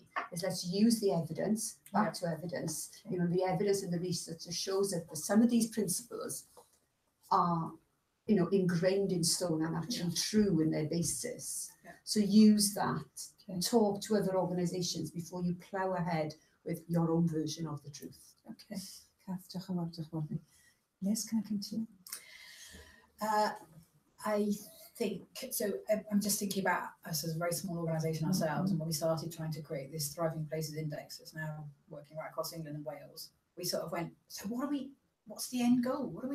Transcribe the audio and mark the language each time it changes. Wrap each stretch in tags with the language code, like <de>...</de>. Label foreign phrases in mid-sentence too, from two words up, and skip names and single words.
<en>Is let's use the evidence, back to evidence. You know, the evidence and the research that shows that some of these principles are, you know, ingrained in stone and actually true in their basis. So use that. Talk to other organisations before you plough ahead with your own version of the truth. Okay.</en> <cy>Kath, diolch yn fawr, diolch yn fawr.</cy> <en>Liz, can I come to you? I think, so I'm just thinking about us as a very small organisation ourselves, and when we started trying to create this Thriving Places Index that's now working right across England and Wales, we sort of went, so what's the end goal?</en>